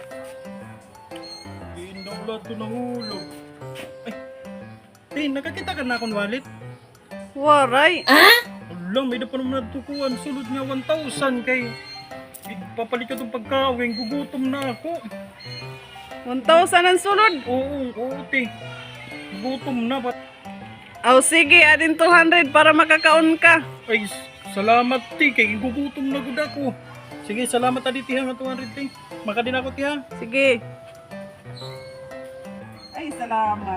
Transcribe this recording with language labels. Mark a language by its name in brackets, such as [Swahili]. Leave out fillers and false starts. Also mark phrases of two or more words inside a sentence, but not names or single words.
[Filipino] Hindi wala ito nahulog. Ay, nakakita ka na akong wallet? [Waray] Waray. Alam, may na pa naman natukuhan. Sulod nga 1,000 kay... [Filipino] Papalit ka itong pagkawin, gugutom na ako. 1,000 ang sulod. Oo, te. Gugutom na. [Waray] Sige, adin 200 para makakaon ka. Ay, salamat, te. Kay gugutom na gud ako. Sige, salamat adi, tiha nga 200, te. Makadin ako, tiha. Sige. Ay, salamat.